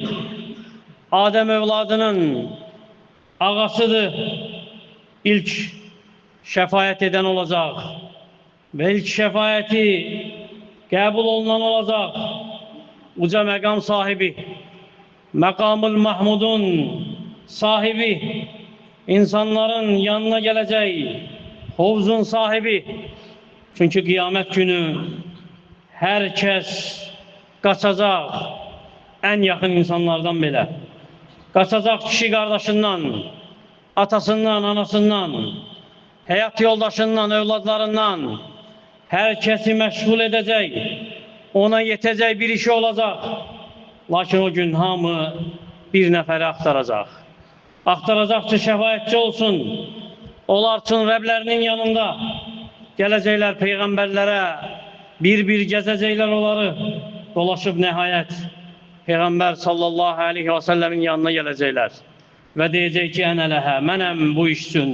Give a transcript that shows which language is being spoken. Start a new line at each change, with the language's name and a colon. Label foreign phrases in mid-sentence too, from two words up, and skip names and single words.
Azerbaijani: Adem evladının ağasıdır, ilk şəfaət edən olacaq ve ilk şəfaəti qəbul olunan olacaq. Uca məqam sahibi, Məqamul Mahmudun sahibi, insanların yanına gələcək, Hovzun sahibi.
Turkish: Çünkü kıyamet günü herkes kaçacak, en yakın insanlardan belə. Kaçacak kişi kardeşinden, atasından, anasından, hayat yoldaşından, evladlarından. Herkesi meşgul edecek, ona yetecek bir işi olacak.
Azerbaijani: Lakin o gün hamı bir nəfəri aktaracak. Aktaracak ki şəfaətçi olsun. Onlar üçün Rəblərinin yanında gələcəklər peyğəmbərlərə, bir gəzəcəklər onları. Dolaşıb nəhayət Peyğəmbər
Arabic: صلى الله عليه وسلم
Azerbaijani: yanına gələcəklər və deyəcək ki,
Arabic: أنا لها,
Azerbaijani: mənəm bu iş üçün.